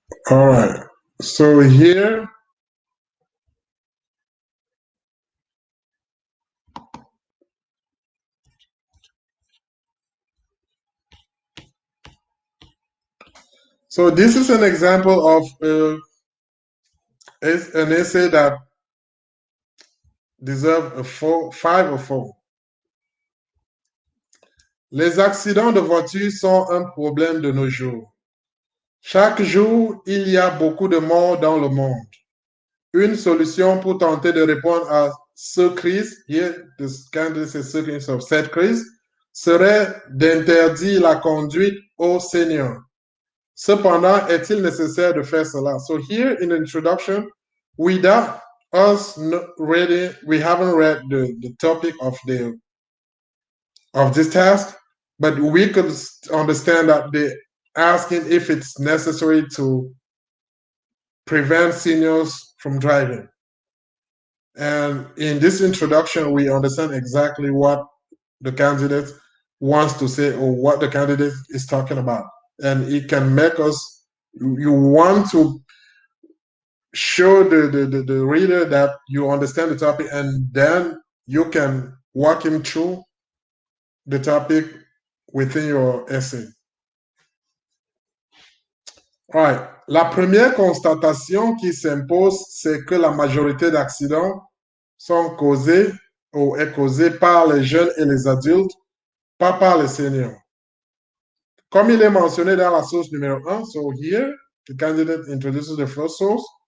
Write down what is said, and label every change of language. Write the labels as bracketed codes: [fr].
[en] All right, so here, so this is an example of an essay that deserves a 5 or 4. [fr] Les accidents de voiture sont un problème de nos jours. Chaque jour, il y a beaucoup de morts dans le monde. Une solution pour tenter de répondre à cette crise, cette crise, serait d'interdire la conduite aux seniors. Cependant, est-il nécessaire de faire cela? [en] So here in the introduction, without us reading, we haven't read the topic of this task, but we could understand that they're asking if it's necessary to prevent seniors from driving. And in this introduction, we understand exactly what the candidate wants to say or what the candidate is talking about. And it can make us, you want to show the reader that you understand the topic, and then you can walk him through the topic within your essay. All right. [fr] La première constatation qui s'impose, c'est que la majorité d'accidents sont causés ou est causée par les jeunes et les adultes, pas par les seniors. Comme il est mentionné dans la source numéro 1, [en] so here, the candidate introduces the first source.